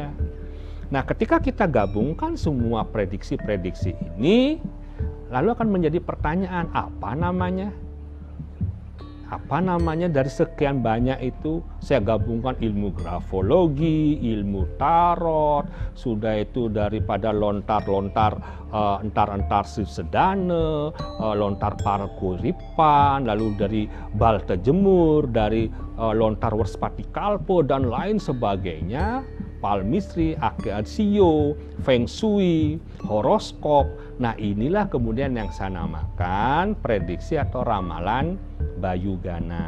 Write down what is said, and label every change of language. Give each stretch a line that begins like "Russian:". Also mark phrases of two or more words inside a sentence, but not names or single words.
Indonesian: Nah, ketika kita gabungkan semua prediksi-prediksi ini, lalu akan menjadi pertanyaan, apa namanya? Apa namanya dari sekian banyak itu? Saya gabungkan ilmu grafologi, ilmu tarot, sudah itu daripada lontar-lontar entar-entar sedana, lontar parkuripan, lalu dari balte jemur, dari lontar werspati kalpo dan lain sebagainya. palmistry, astrologi, feng shui, horoskop. Nah, inilah kemudian yang saya namakan prediksi atau ramalan Bayugana.